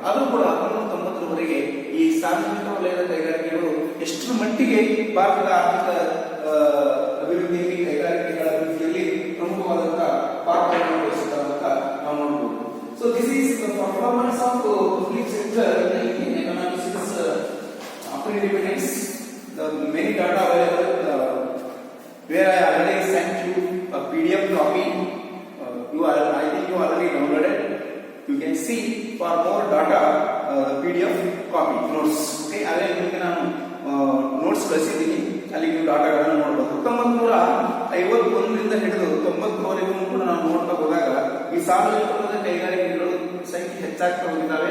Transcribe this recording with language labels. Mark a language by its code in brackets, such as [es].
[kn] ಆದರೂ ಕೂಡ 1990ರವರೆಗೆ ಈ ಸಾರ್ವಜನಿಕ ವಲಯದ ಕೈಗಾರಿಕೆಗಳು ಎಷ್ಟರ ಮಟ್ಟಿಗೆ ಭಾರತದ ಆರ್ಥಿಕ ಅಭಿವೃದ್ಧಿಯಲ್ಲಿ, ಕೈಗಾರಿಕೆಗಳ ಅಭಿವೃದ್ಧಿಯಲ್ಲಿ ಪ್ರಮುಖವಾದಂತಹ ಪಾತ್ರವನ್ನು ವಹಿಸುತ್ತಾರೆ ಅಂತ ನಾವು ನೋಡಬಹುದು. [en] So this is the performance of public sector in the Indian economy since after independence. The many data available where I already sent you a PDF copy. I think you already downloaded. You can see for more data the PDF copy notes. [kn] Okay, ಅದೇ ನಿಮಗೆ ನಾನು notes ಕಳಿಸಿದ್ದೀನಿ, ಅಲ್ಲಿ ನೀವು ಡಾಟಾಗಳನ್ನು ನೋಡಬಹುದು. 1951ರಿಂದ ಹಿಡಿದು 90ರವರೆಗೂ ಕೂಡ ನಾವು ನೋಡ್ತಾ ಹೋದಾಗ ಈ ಸಾರ್ವಜನಿಕ ವಲಯದ ಕೈಗಾರಿಕೆಗಳು ಸಂಖ್ಯೆ ಹೆಚ್ಚಾಗ್ತಾ ಹೋಗಿದ್ದಾವೆ.